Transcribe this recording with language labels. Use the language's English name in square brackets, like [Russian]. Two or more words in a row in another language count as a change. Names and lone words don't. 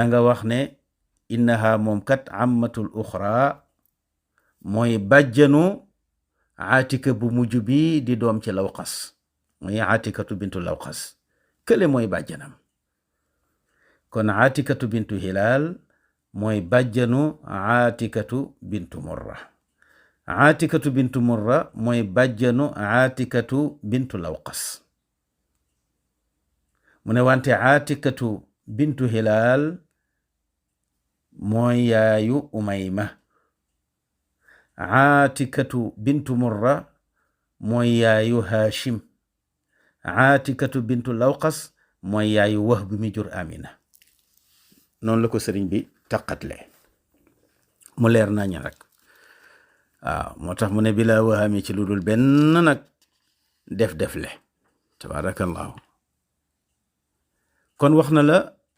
[Wolof] nga wax ne innaha moom kat ammatul uxra mooy bàjjanu aatika bu mujj bi di doom ci Lawqas mooy aatikatu bintu Lawqas kële mooy bàjjanam kon aatikatu bintu Hilaal mooy bàjjanu aatikatu bintu Murra aatikatu bintu Murra mooy bàjjanu aatikatu bintu Lawqas mu ne wante aatikatu bintu Hilaal mooy yaayu Umayma aatikatu bintu Murra mooy yaayu Haashim aatikatu bintu Lawqas mooy yaayu Wahb mi jur Amina noonu la ko sëriñ bi taqatle mu leer nañ rek waaw moo tax mu ne [Arabic] بلا وهم [Wolof] ci lu dul benn nag def le tabarakallahu kon wax na la